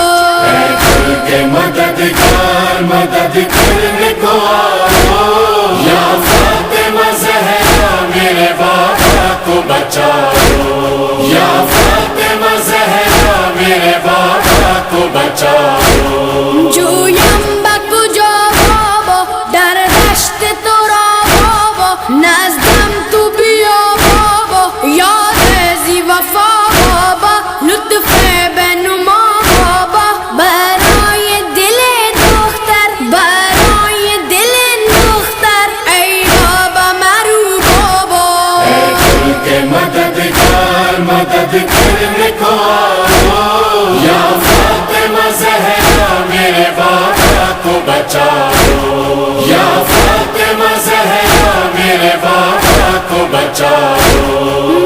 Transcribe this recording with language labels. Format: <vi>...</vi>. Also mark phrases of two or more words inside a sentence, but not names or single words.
<ur>اے کل کے مددگار مدد کرنے کو آؤ یا فاطمہ زہرا میرے بابا کو بچاؤ یا فاطمہ زہرا میرے بابا کو بچاؤ</ur> <fa>جویم بکجا بابا در دشت تو را بابا نزدم تو بیا بابا یاد زی وفا بابا لطف بنما بابا برای دل دختر برای دل دختر ای بابا مرو بابا</fa> <ur>اے کل کے مددگار مدد کرنے کو آؤ یا فاطمہ زہرا میرے بابا کو بچاؤ یا فاطمہ زہرا میرے بابا کو بچاؤ</ur>